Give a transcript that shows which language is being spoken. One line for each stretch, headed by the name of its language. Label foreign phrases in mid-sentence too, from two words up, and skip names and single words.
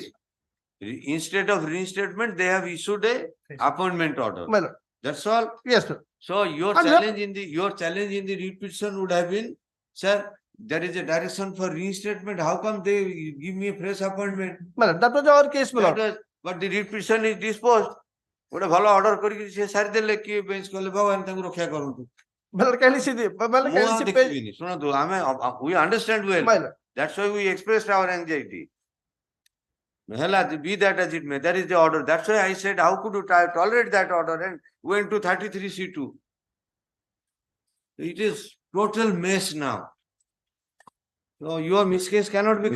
English: Instead of reinstatement, they have issued a appointment order. My lord. That's all. Yes, sir. So your And challenge in the read petition would have been, sir, there is a direction for reinstatement. How come they give me a fresh appointment? Madam, that was our case, my That lord. was, but the read petition is disposed.
Odia: ଗୋଟେ ଭଲ ଅର୍ଡର କରିକି ସେ ସାରିଦେଲେ କିଏ ବେଞ୍ଚ କଲେ ଭଗବାନ ତାଙ୍କୁ ରକ୍ଷା କରନ୍ତୁ।
English: Madam, can you see the, madam,
Odia: ମୁଁ
English: can you
Odia: ଆଉ
English: see page?
Odia: ଦେଖିବିନି ଶୁଣନ୍ତୁ ଆମେ
English: we understand well. My lord. That's why we expressed our anxiety. Hela, be that as it may, that is the order. That's why I said, how could you tolerate that order and went to 33C2? It is total mess now. So your miscase cannot be